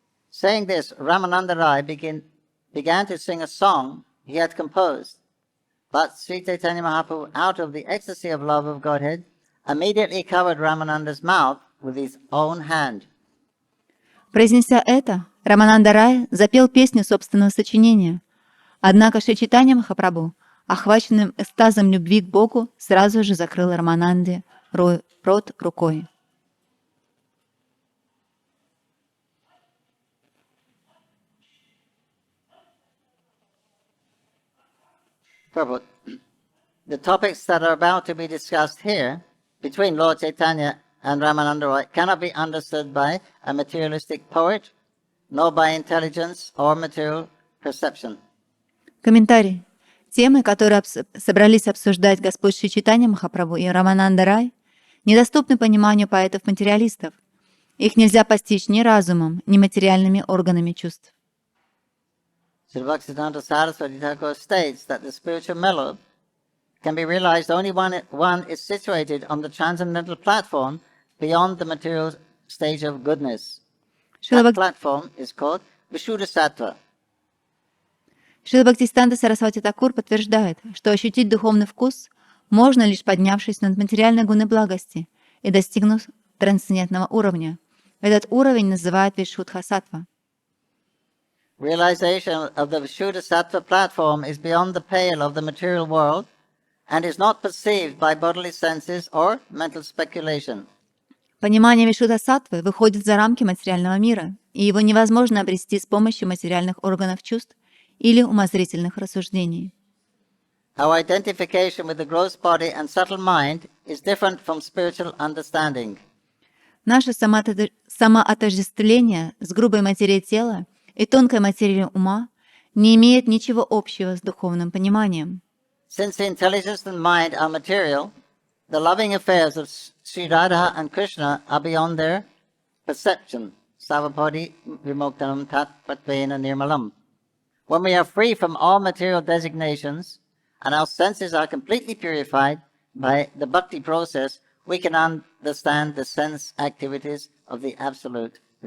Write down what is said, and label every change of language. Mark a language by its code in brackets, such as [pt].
[en] Saying this, Ramananda Rai began to sing a song he had composed. But Śrī Caitanya Mahaprabhu, out of the ecstasy of love of Godhead, immediately covered Ramananda's mouth with his own hand. [ru] Произнеся это, Рамананда Рай запел песню собственного сочинения. Однако Шри Чайтанья Махапрабху, охваченным экстазом любви к Богу, сразу же закрыл Рамананде рот рукой. [en] Prabhu, the topics that are about to be discussed here between Lord Chaitanya and Ramananda Roy cannot be understood by a materialistic poet, nor by intelligence or material perception. [ru] Комментарий. Темы, которые собрались обсуждать Господь Шри Чайтанья Махапрабху и Рамананда Рай, недоступны пониманию поэтов-материалистов. Их нельзя постичь ни разумом, ни материальными органами чувств. [en] Sri Bhaktisiddhanta Saraswati Thakur states that the spiritual melody can be realized only when one is situated on the transcendental platform beyond the material stage of goodness. That platform is called Vishuddhasattva. [ru] Шрила Бхактисиданта Сарасвати Такур подтверждает, что ощутить духовный вкус можно лишь поднявшись над материальной гуны благости и достигнув трансцендентного уровня. Этот уровень называют Вишуддха-саттва. [en] Realization of the Vishuddha-sattva platform is beyond the pale of the material world and is not perceived by bodily senses or mental speculation. [ru] Понимание Вишуддха-саттвы выходит за рамки материального мира, и его невозможно обрести с помощью материальных органов чувств или умозрительных рассуждений. [en] Our identification with the gross body and subtle mind is different from spiritual understanding. [ru] Наше самоотождествление с грубой материей тела и тонкой материей ума не имеет ничего общего с духовным пониманием. [en] Since the intelligence and mind are material, the loving affairs of Sri Radha and Krishna are beyond their perception. [sa] Savapadi vimoktanam tat patvena nirmalam. [en] When we are free from all material designations and our senses are completely purified by the bhakti process, we can understand the sense activities of the Absolute.